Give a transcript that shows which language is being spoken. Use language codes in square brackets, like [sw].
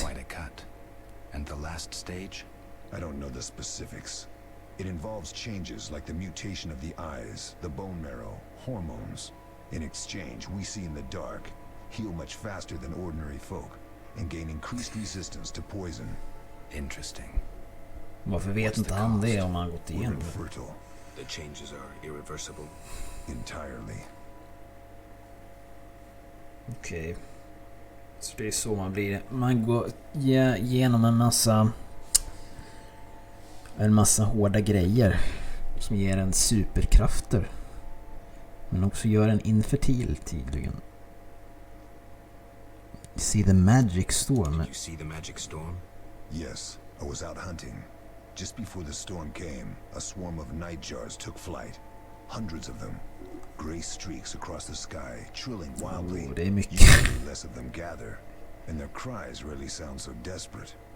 [en] Quite a cut. And the last stage? I don't know the specifics. It involves changes like the mutation of the eyes, the bone marrow, hormones. In exchange, we see in the dark, heal much faster than ordinary folk, and gain increased resistance to poison. Interesting. [sv] Varför vet inte han det om han gått [en] We're [sv] igenom? [en] infertile. The changes are irreversible. Entirely. [sv] Okej. Så det är så man blir. Man går igenom en massa hårda grejer som ger en superkrafter. Men också gör en infertil tydligen. [en] See the magic storm. Did you see the magic storm? Yes, I was out hunting. Just before the storm came, a swarm of nightjars took flight. Hundreds of them. Gray streaks across the sky, trilling wildly. [sv] Det är mycket. [en] Usually less of them gather, and their cries rarely sound so desperate.